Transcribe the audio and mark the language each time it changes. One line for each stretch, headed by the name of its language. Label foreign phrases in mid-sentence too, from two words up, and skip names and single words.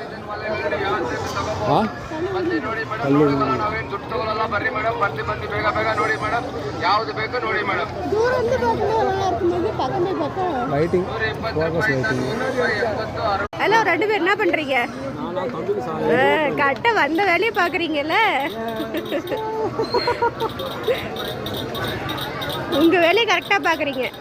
Kannada: ಹಾಂ ನೋಡಿ ಮೇಡಮ್, ನಾವೇನು ದುಡ್ಡು ತಗೊಳ್ಳಲ್ಲ, ಬರ್ರಿ ಮೇಡಮ್, ಬಂದು ಬೇಗ ಬೇಗ ನೋಡಿ ಮೇಡಮ್, ಯಾವ್ದು ಬೇಕು ನೋಡಿ ಮೇಡಮ್.
Tamil: லைட்டிங் ஹலோ, 2 பேர் என்ன பண்றீங்க? கட்ட வந்த வேலையை பாக்குறீங்கல்ல, உங்க வேலையை கரெக்டா பாக்குறீங்க.